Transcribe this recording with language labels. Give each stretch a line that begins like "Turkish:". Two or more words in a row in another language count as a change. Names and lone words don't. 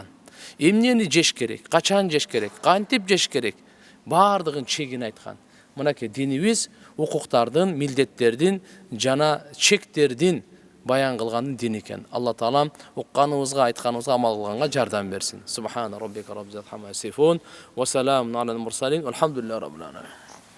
Kyrgyz: Эмнени жеш керек, качан жеш керек, кантип жеш керек, бардыгын чегин айткан. Мынакей динибиз укуктардын, милдеттердин жана чектердин баян кылган дин экен. Алла Таала укканыбызга, айтканыбызга амал кылганга жардам берсин.
Arabic: سبحان ربك رب عما يصفون وسلام على المرسلين. الحمد لله رب العالمين.